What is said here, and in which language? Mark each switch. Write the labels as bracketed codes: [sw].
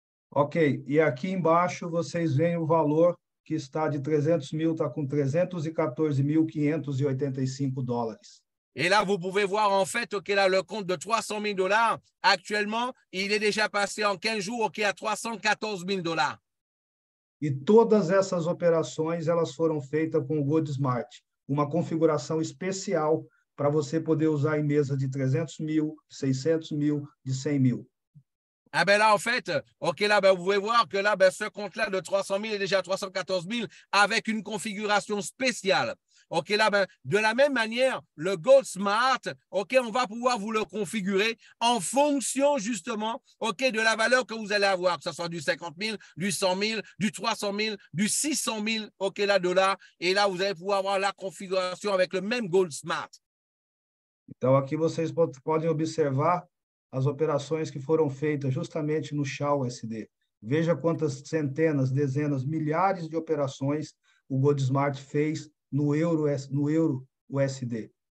[pt] Ok, e aqui embaixo vocês veem o valor que está de 300 mil, está com 314.585 dólares. [fr] Et là, vous pouvez voir en fait là, le compte de 300 000 dollars. Actuellement, il est déjà passé en 15 jours à 314 000 dollars. [pt] E todas essas operações elas foram feitas com o GoldSmart, uma configuração especial para você poder usar em mesa de 300 mil, 600 mil, de 100 mil. [fr] Ah ben là, en fait, là, vous pouvez voir que là, ce compte-là de 300 000 est déjà à 314 000 avec une configuration spéciale. Là, de la même manière, le GoldSmart, on va pouvoir vous le configurer en fonction justement, de la valeur que vous allez avoir, que ce soit du 50 000, du 100 000, du 300 000, du 600 000, là, dollars. Et là, vous allez pouvoir avoir la configuration avec le même GoldSmart. [pt] Então, aqui vocês podem observar as operações que foram feitas justamente no SHA-USD. Veja quantas centenas, dezenas, milhares de operações o GoldSmart fez no euro USD.